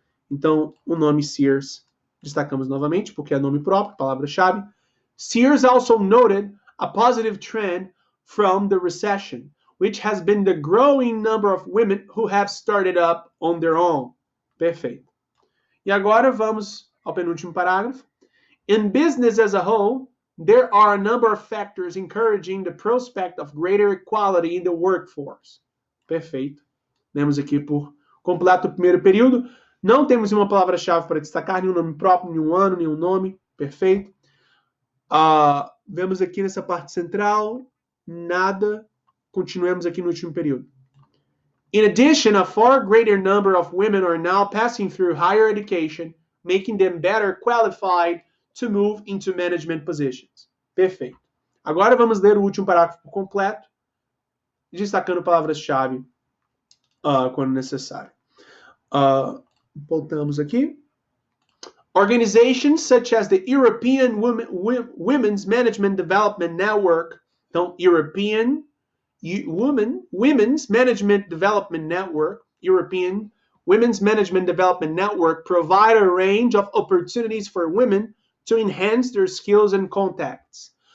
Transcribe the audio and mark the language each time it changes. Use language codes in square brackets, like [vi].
[pt] Então, o nome Sears destacamos novamente, porque é nome próprio, palavra-chave. [en] Sears also noted a positive trend from the recession, which has been the growing number of women who have started up on their own. [pt] Perfeito. E agora vamos ao penúltimo parágrafo. [en] In business as a whole, there are a number of factors encouraging the prospect of greater equality in the workforce. [pt] Perfeito. Lemos aqui por completo o primeiro período. Não temos uma palavra-chave para destacar, nenhum nome próprio, nenhum ano, nenhum nome. Perfeito. Vemos aqui nessa parte central, nada. Continuemos aqui no último período. [en] In addition, a far greater number of women are now passing through higher education, making them better qualified to move into management positions. [pt] Perfeito. Agora vamos ler o último parágrafo por completo, destacando palavras-chave quando necessário. Voltamos aqui. [en] Organizations such as the European Women's Management Development Network, [pt] então, [en] European Women's Management Development Network, European Women's Management Development Network, provide a range of opportunities for women to enhance their skills and contacts.